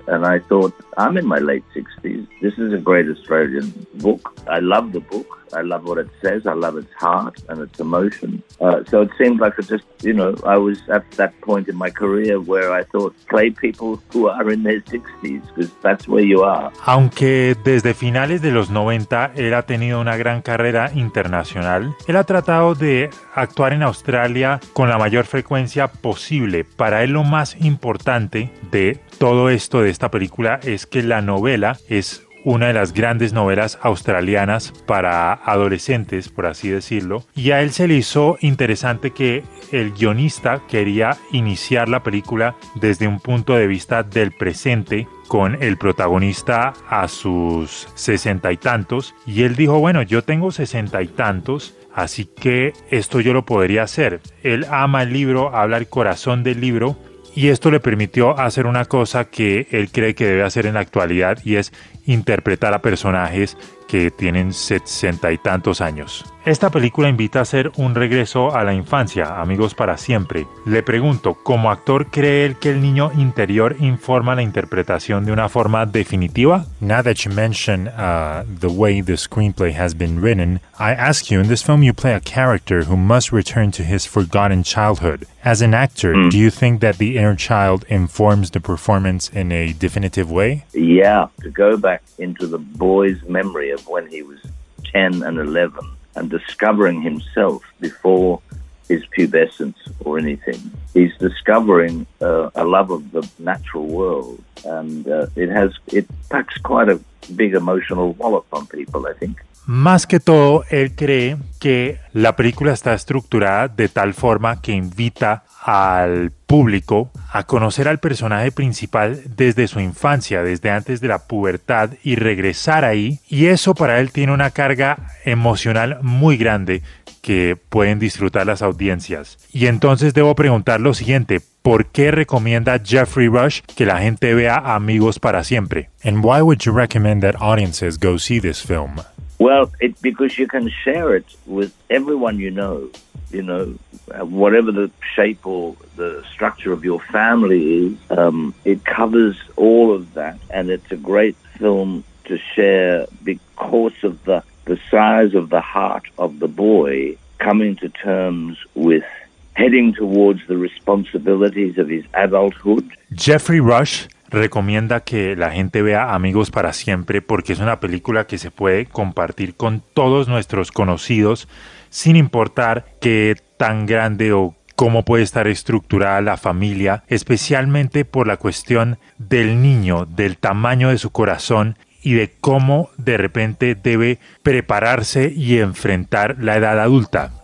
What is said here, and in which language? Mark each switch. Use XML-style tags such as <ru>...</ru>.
<en>And I thought, I'm in my late 60s. This is a great Australian book. I love the book. I love what it says. I love its heart and its emotion. So it seemed like it just, I was at that point in my career where I thought, play people who are in their 60s, because that's where you are.</en> <es>Aunque desde finales de los 90 él ha tenido una gran carrera internacional, él ha tratado de actuar en Australia con la mayor frecuencia posible. Para él lo más importante de todo esto, de esta película, es que la novela es una de las grandes novelas australianas para adolescentes, por así decirlo. Y a él se le hizo interesante que el guionista quería iniciar la película desde un punto de vista del presente, con el protagonista a sus 60 y tantos. Y él dijo, bueno, yo tengo 60 y tantos, así que esto yo lo podría hacer. Él ama el libro, habla el corazón del libro, y esto le permitió hacer una cosa que él cree que debe hacer en la actualidad, y es interpretar a personajes que tienen 60 y tantos años. Esta película invita a hacer un regreso a la infancia, amigos para siempre. Le pregunto, ¿como actor cree él que el niño interior informa la interpretación de una forma definitiva?</es> <en>Now that you mention the way the screenplay has been written, I ask you, in this film you play a character who must return to his forgotten childhood. As an actor, do you think that the inner child informs the performance in a definitive way? Yeah, to go back into the boy's memory of when he was 10 and 11, and discovering himself before his pubescence or anything. He's discovering a love of the natural world, and it packs quite a big emotional wallop on people, I think.</en> <es>Más que todo, él cree que la película está estructurada de tal forma que invita al público a conocer al personaje principal desde su infancia, desde antes de la pubertad, y regresar ahí. Y eso para él tiene una carga emocional muy grande que pueden disfrutar las audiencias. Y entonces debo preguntar lo siguiente: ¿por qué recomienda Jeffrey Rush que la gente vea Amigos para Siempre?</es> <en>And why would you recommend that audiences go see this film? Well, it's because you can share it with everyone you know. You know, whatever the shape or the structure of your family is, it covers all of that. And it's a great film to share because of the size of the heart of the boy coming to terms with heading towards the responsibilities of his adulthood.</en> <es>Jeffrey Rush recomienda que la gente vea Amigos para Siempre porque es una película que se puede compartir con todos nuestros conocidos, sin importar qué tan grande o cómo puede estar estructurada la familia, especialmente por la cuestión del niño, del tamaño de su corazón y de cómo de repente debe prepararse y enfrentar la edad adulta.</es>